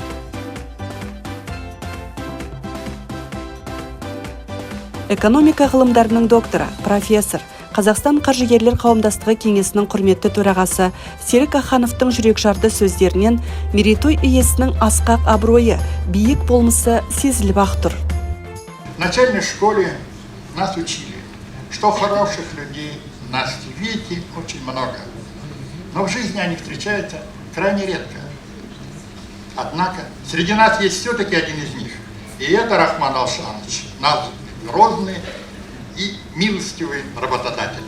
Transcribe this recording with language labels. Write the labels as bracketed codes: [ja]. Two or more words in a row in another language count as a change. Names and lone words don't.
[kk] Экономика ғылымдарының докторы, профессор, Қазақстан қаржыгерлер қауымдастығы кеңесінің құрметті төрағасы Серік Ахановтың жүрекжарды сөздерінен мерейтой иесінің асқақ абыройы, биік болмысы сезіліп-ақ тұр. [ru] В начальной школе нас учили, что хороших людей на свете очень много, но в жизни они встречаются крайне редко. Однако среди нас есть все-таки один из них, и это Рахман Алшанович, наш грозный и милостивый работодатель.